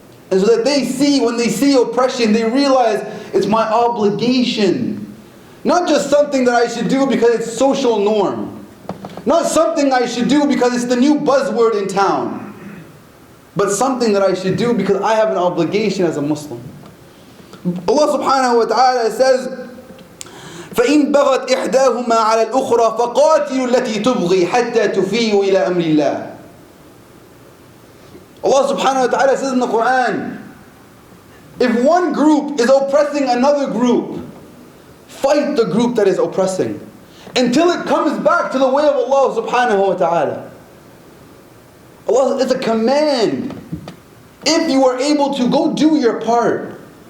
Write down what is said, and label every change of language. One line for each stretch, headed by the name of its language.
English: And so that they see, when they see oppression, they realize it's my obligation. Not just something that I should do because it's social norm. Not something I should do because it's the new buzzword in town. But something that I should do because I have an obligation as a Muslim. Allah subhanahu wa ta'ala says,
Arabic: فَإِن بَغَتْ إِحْدَاهُمَا عَلَى الْأُخْرَى فَقَاتِلُوا الَّتِي تُبْغِي حَتَّى تُفِيءُ إِلَى أَمْرِ اللَّهِ.
English: Allah subhanahu wa ta'ala says in the Quran, if one group is oppressing another group, fight the group that is oppressing until it comes back to the way of Allah subhanahu wa ta'ala. Allah, it's a command. If you are able to, go do your part.